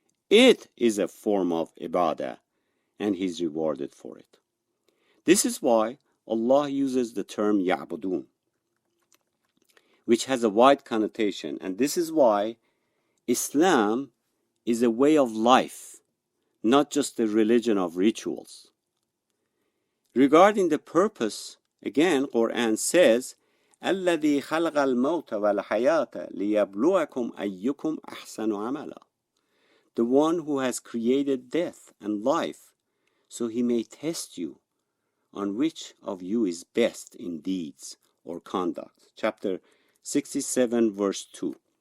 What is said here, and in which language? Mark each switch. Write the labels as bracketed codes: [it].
[en] It is a form of ibadah, and he's rewarded for it. This is why Allah uses the term ya'budun, which has a wide connotation, and this is why Islam is a way of life, not just a religion of rituals. Regarding the purpose, again, Quran says, [ar] الَّذِي خَلَقَ الْمَوْتَ وَالْحَيَاةَ لِيَبْلُوَكُمْ أَيُّكُمْ أَحْسَنُ عَمَلًا. [en] The one who has created death and life, so he may test you on which of you is best in deeds or conduct. Chapter 67, verse 2.